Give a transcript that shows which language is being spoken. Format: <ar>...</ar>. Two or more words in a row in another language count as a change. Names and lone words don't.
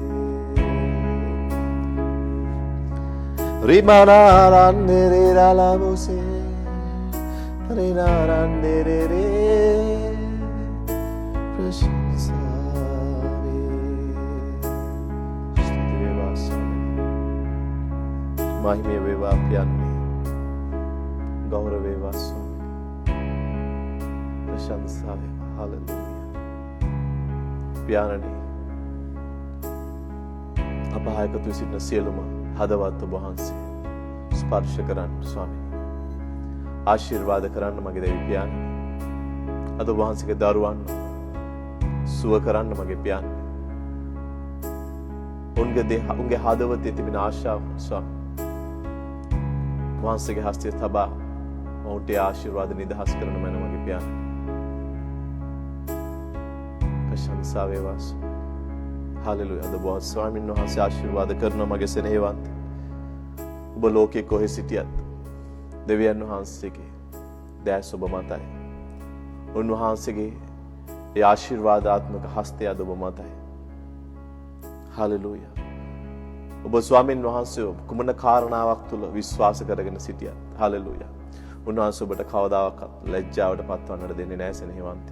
<si>රිමනාරන්නෙරේරලබොසේ රිනාරන්නෙරේරේ ප්‍රශංසාවේ ස්තුති වේවා ස්වාමී මහිමය වේවා පියන්නේ ගෞරව වේවා ස්වාමී ප්‍රශංසා හලෙලූයා පියාණනි අභායකතු සිටින සියලුම හදවත් ඔබ වහන්සේ ස්පර්ශ කරන්න ස්වාමී ආශිර්වාද කරන්න මගේ දෙවි පියාණනි අද ඔබ වහන්සේගේ දරුවන් සුව කරන්න මගේ පියාණනි උන්ගේ හදවතේ තිබෙන ආශාව ස්වාමී වහන්සේගේ හස්තයේ තබා ඔවුන්ට ආශිර්වාද නිදහස් කරන මන මගේ පියාණනි प्रशंसा वේවා हालेलुया අද බොහෝ ස්වාමීන් වහන්සේ ආශිර්වාද කරන මගේ සෙනෙහවන්ත ඔබ ලෝකේ කොහෙ සිටියත් දෙවියන් වහන්සේගේ දැස ඔබ මතයි උන්වහන්සේගේ ඒ ආශිර්වාදාත්මක හස්තය අද ඔබ මතයි हालेलुया ඔබ ස්වාමීන් වහන්සේ කුමන කාරණාවක් තුල විශ්වාස කරගෙන සිටියත් हालेलुया උන්වහන්සේ ඔබට කවදාවත් ලැජ්ජාවට පත්වන්නට දෙන්නේ නැහැ සෙනෙහවන්තය.</si>